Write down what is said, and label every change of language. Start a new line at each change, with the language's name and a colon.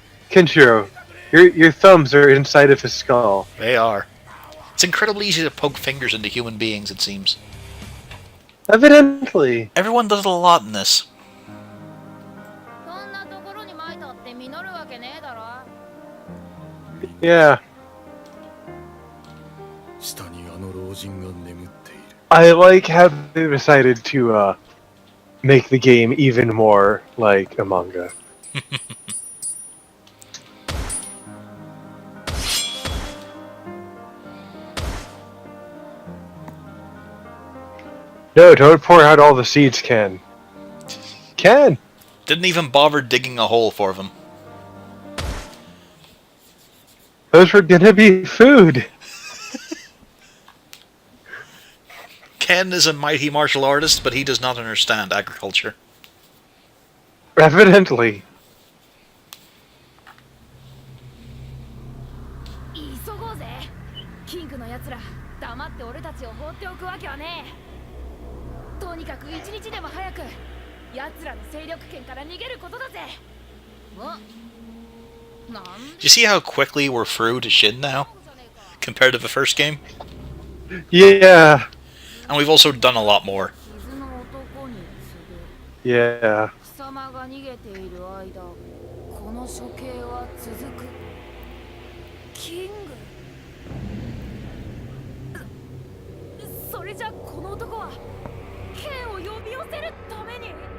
English: Kenshiro, your thumbs are inside of his skull. They are. It's incredibly easy to poke fingers into human beings, it seems. Evidently. Everyone does it a lot in this.
Japanese: そんなところに撒いたって実るわけねえだろ。
English: Yeah.
Japanese: 下にあの老人が眠っている
English: I like how they decided to make the game even more like a manga. No, don't pour out all the seeds, Ken. Ken! Didn't even bother digging a hole for them. Those were gonna be food! Ken is a mighty martial artist, but he does not understand agriculture. Evidently.
Japanese: 急ごうぜ。キングのやつら、黙って俺たちを放っておくわけはねえ。とにかく一日でも早く、やつらの勢力圏から逃げることだぜ。なん
English: Do you see how quickly we're through to Shin now? Compared to the first game? Yeah. And we've also done a lot more.
Japanese: 水の男に告
English: Yeah.
Japanese: 貴様が逃げている間、この処刑は続く。キング。それじゃこの男は剣を呼び寄せるために。